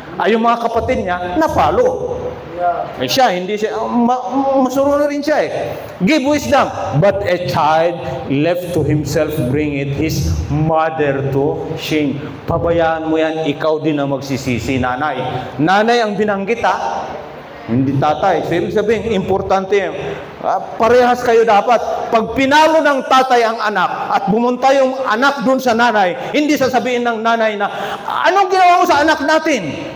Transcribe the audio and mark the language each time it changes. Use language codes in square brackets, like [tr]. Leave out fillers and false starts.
[tl] Yung mga kapatid niya, napalo. Siya, hindi siya. Masunurin siya eh. [en] Give wisdom. But a child left to himself bring it his mother to shame. [tl] Pabayaan mo yan, ikaw din ang magsisisi, nanay. Nanay ang binanggit hindi tatay. So, ibig sabihin, importante yun. Parehas kayo dapat. Pag pinalo ng tatay ang anak at bumunta yung anak dun sa nanay, hindi sasabihin ng nanay na, anong ginawa mo sa anak natin?